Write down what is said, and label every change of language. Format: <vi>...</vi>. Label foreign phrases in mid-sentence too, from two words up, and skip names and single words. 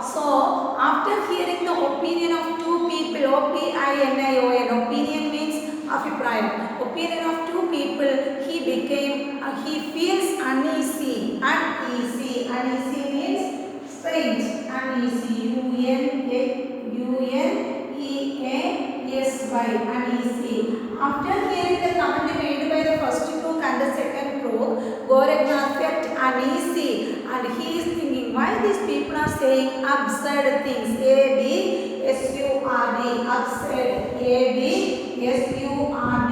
<en>So after hearing the opinion of two people, O-P-I-N-I-O-N, opinion means Afiprayam. Opinion of two people, he feels uneasy. Uneasy means strange. Uneasy. U-N-E-A-S-Y. Uneasy. After hearing the comment made by the first crook and the second crook, Goraknath felt uneasy and he is thinking, why these people are saying absurd things. A-B-S-U-R-D. Absurd. A-B-S-U-R-D.</en>